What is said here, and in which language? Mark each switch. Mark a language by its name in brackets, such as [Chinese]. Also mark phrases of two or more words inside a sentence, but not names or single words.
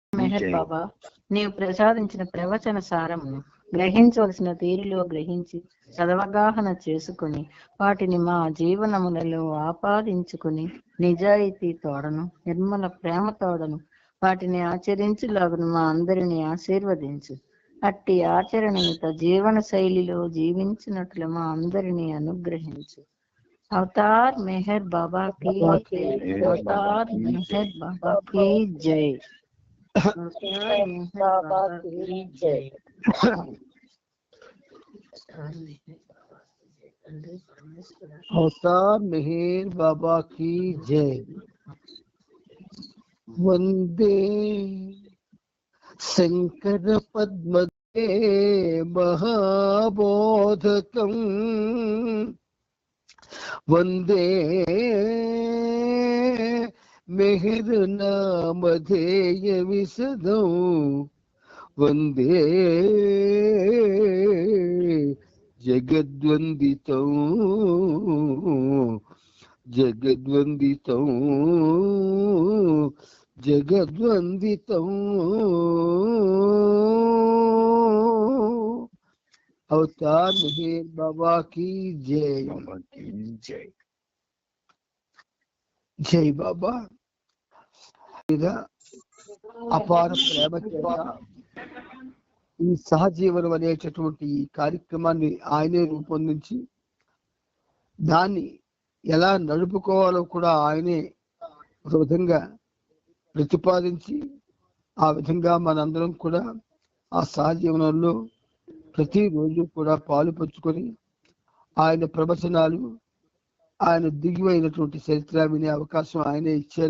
[Telugu] మెహర్ బాబా, నీవు ప్రసాదించిన ప్రవచన సారమును గ్రహించవలసిన తీరులో గ్రహించి సదవగాహన చేసుకుని వాటిని మా జీవనములలో ఆపాదించుకుని నిజాయితీ తోడను నిర్మల ప్రేమ తోడను వాటిని ఆచరించులాగును మా అందరిని ఆశీర్వదించు. అట్టి ఆచరణయుత జీవన శైలిలో జీవించినట్లు మా అందరినీ అనుగ్రహించు. [Hindi] అవతార్ మెహర్ బాబా की जय, అవతార్ మెహర్ బాబా की जय, అవతార్ మెహర్ బాబా की जय. అవతార్ మెహర్ బాబా की जय. [Sanskrit] వందే శంకర పద్మదే మహాబోధకం, వందే మెహర్ నామధేయ విశదం, వందే జగద్వందితం జగద్వందితం జగద్వందితం. [Hindi] అవతార్ మెహర్ బాబా की जय. [Telugu] జై బాబా. అపార ప్రేమ చేత ఈ సహజీవనం అనేటటువంటి ఈ కార్యక్రమాన్ని ఆయనే రూపొందించి దాన్ని ఎలా నడుపుకోవాలో కూడా ఆయనే ఒక విధంగా ప్రతిపాదించి ఆ విధంగా మనందరం కూడా ఆ సహజీవనంలో ప్రతిరోజు కూడా పాలు పంచుకొని ఆయన ప్రవచనాలు, ఆయన దిగువైనటువంటి చరిత్ర వినే అవకాశం ఆయనే ఇచ్చారు.